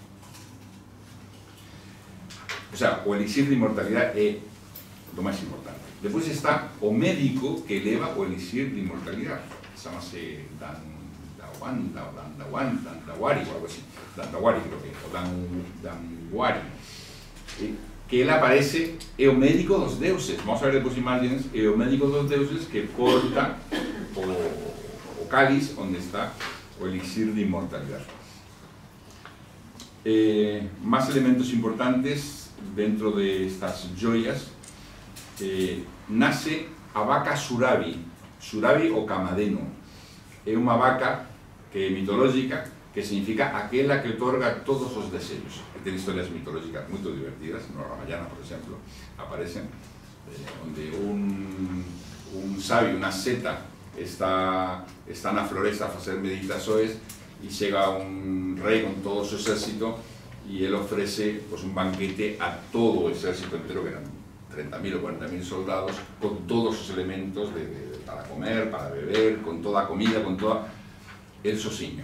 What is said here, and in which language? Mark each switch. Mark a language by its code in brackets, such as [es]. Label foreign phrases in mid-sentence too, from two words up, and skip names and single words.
[es] O sea, [gl] o elixir de inmortalidade é lo máis importante. Despois está o médico que eleva o elixir de inmortalidade. Chamase Dandawari ou algo así. Dandawari creo que é, o Danwari. Que ele aparece, é o médico dos deuses. Vamos a ver depois imagens, é o médico dos deuses que porta o cáliz onde está o elixir de inmortalidade. [es] Más elementos importantes dentro de estas joyas. [gl] Nace a vaca Surabi o Camadeno. É unha vaca que é mitológica, que significa aquela que otorga todos os desexos. Ten historias mitológicas moi divertidas, no Ramayana, por exemplo, aparecen, onde un sabio, unha seta, está na floresta a facer meditações e chega un rei con todo o seu exército e ele ofrece pues, un banquete a todo o exército entero, que eran 30.000 o 40.000 soldados, con todos os elementos para comer, para beber, con toda a comida, con toda el sozinho.